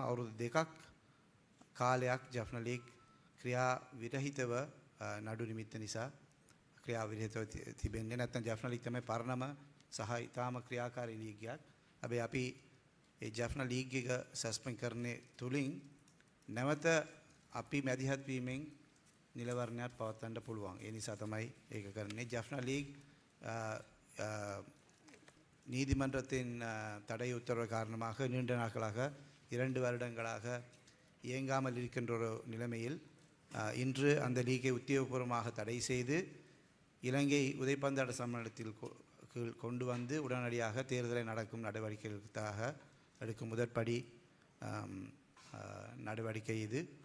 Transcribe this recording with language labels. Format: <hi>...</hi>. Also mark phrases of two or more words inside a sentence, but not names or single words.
<si>අවුරුදු 2ක් කාලයක් ජෆ්නා ලීග් ක්‍රියා විරහිතව නඩු නිමිත්ත නිසා ක්‍රියා විරහිතව තිබෙන්නේ. නැත්නම් ජෆ්නා ලීග් තමයි පරණම සහ ඊටාම ක්‍රියාකාරී ලීගයක්. හැබැයි අපි ඒ ජෆ්නා ලීග් එක සස්පෙන්ඩ් කරන්නේ තුලින් නැවත අපි මැදිහත් වීමෙන් නිලවරණයක් පවත්වන්න පුළුවන්. ඒ නිසා තමයි ඒක කරන්නේ.</si> <ta>ஜஃப்னா லீக் நீதிமன்றத்தின் தடை உத்தரவு காரணமாக நீண்ட நாட்களாக 2 வருடங்களாக இயங்காமல் இருக்கின்ற ஒரு நிலைமையில் இன்று அந்த லீகை உத்தியோகபூர்வமாக தடை செய்து இலங்கை உதைப்பந்தாட்ட சம்மேளனத்தில் கொண்டு வந்து உடனடியாக தேர்தலை நடக்கும் நடவடிக்கைகளுக்காக எடுக்கும் முதற்படி நடவடிக்கை இது.</ta>